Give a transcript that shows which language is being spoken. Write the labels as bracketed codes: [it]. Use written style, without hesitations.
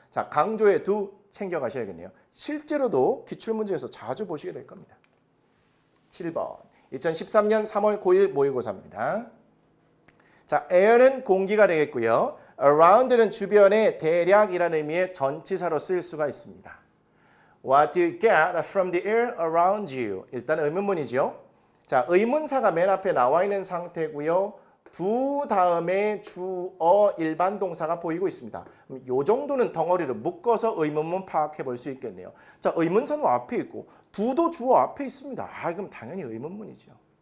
[ko] 자, 강조의 두 챙겨 가셔야겠네요. 실제로도 기출문제에서 자주 보시게 될 겁니다. 7번 2013년 3월 9일 모의고사입니다. 자, air는 공기가 되겠고요. around는 주변에 대략이라는 의미의 전치사로 쓰일 수가 있습니다. [en] What do you get from the air around you? [ko] 일단 의문문이죠. 자, 의문사가 맨 앞에 나와 있는 상태고요. 두 다음에 주어 일반 동사가 보이고 있습니다. 이 정도는 덩어리를 묶어서 의문문 파악해 볼 수 있겠네요. 자, 의문사는 앞에 있고 두도 주어 앞에 있습니다. 그럼 당연히 의문문이죠.